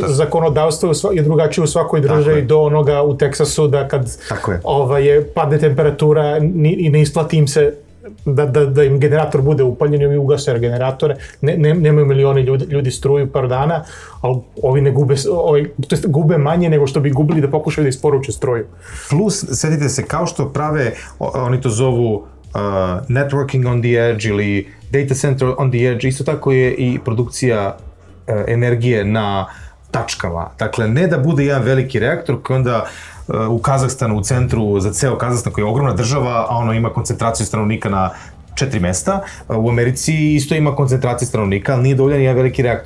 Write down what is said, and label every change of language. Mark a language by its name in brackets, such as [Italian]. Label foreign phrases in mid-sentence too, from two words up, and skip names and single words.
[Serbian] Zakonodavstvo je drugačije u svakoj državi, do onoga u Teksasu, da kad padne temperatura i ne isplati im se da im generator bude upaljen i ovi ugase generatore, nemaju milioni ljudi struju par dana, ali ovi ne gube, gube manje nego što bi gubili da pokušaju da isporuče struju. Plus, setite se, kao što prave, oni to zovu [English] networking on the edge [Serbian] ili [English] data center on the edge, [Serbian] isto tako je i produkcija energije na tačkama. Dakle, ne da bude jedan veliki reaktor koji onda u Kazahstanu, u centru za ceo Kazahstan, koji je ogromna država, a ono ima koncentraciju stanovnika na 4 mesta. U Americi isto ima koncentraciju stanovnika, ali nije dovoljan jedan veliki reaktor.